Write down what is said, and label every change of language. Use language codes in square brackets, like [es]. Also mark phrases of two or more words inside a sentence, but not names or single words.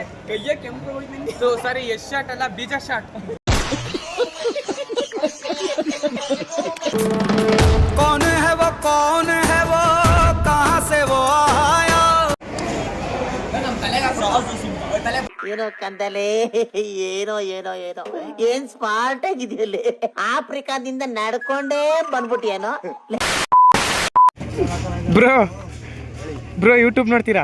[kn] ಕೈಯ ಕೆಂಪು ಹೋಯ್ತು. ಸಾರಿ, [en] head shot [kn] ಅಲ್ಲ, ಬೀಜ ಶಾಟ್. [hi] कौन है वो कहाँ से वो आया. [kn] ಏನೋ ಕಂದಲೆ, ಏನೋ ಏನ್ ಸ್ಮಾರ್ಟ್ ಆಗಿದೆಯಲ್ಲಿ. ಆಫ್ರಿಕಾದಿಂದ ನಡ್ಕೊಂಡೇ ಬಂದ್ಬಿಟ್ಟಿಯೇನೋ. ಬ್ರೋ ಯೂಟ್ಯೂಬ್ ನೋಡ್ತೀರಾ?